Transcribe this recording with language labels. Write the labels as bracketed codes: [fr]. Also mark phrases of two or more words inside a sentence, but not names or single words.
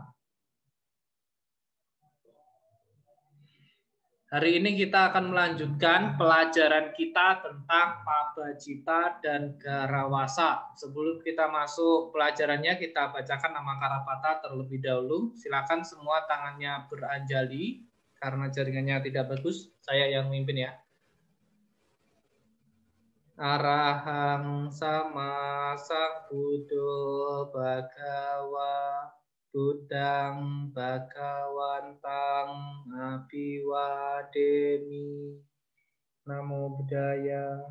[id] Hari ini kita akan melanjutkan pelajaran kita tentang Pabajita dan Garawasa. Sebelum kita masuk pelajarannya, kita bacakan nama Karapata terlebih dahulu. Silakan semua tangannya beranjali, karena jaringannya tidak bagus. Saya yang mimpin ya. [pi] Arahang sama Sambuddho Bhagawa Buddhang Bhagawantang Abiwademi. Namo Buddhaya.